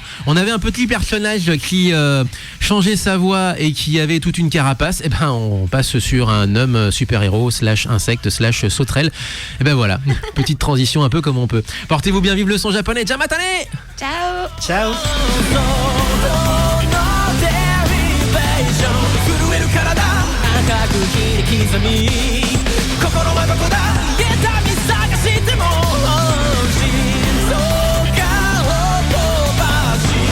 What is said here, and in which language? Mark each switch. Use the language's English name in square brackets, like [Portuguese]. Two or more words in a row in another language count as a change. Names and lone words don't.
[French] On avait un petit personnage qui changeait sa voix et qui avait toute une carapace. Et ben on passe sur un homme super-héros / insecte / sauterelle. Et ben voilà, petite transition un peu comme on peut. Portez-vous bien, vive le son japonais. Jamatane. Ciao. Ciao. [Japanese] 震える体赤く切り刻み心はどこだ痛み探しても心臓がを飛ばし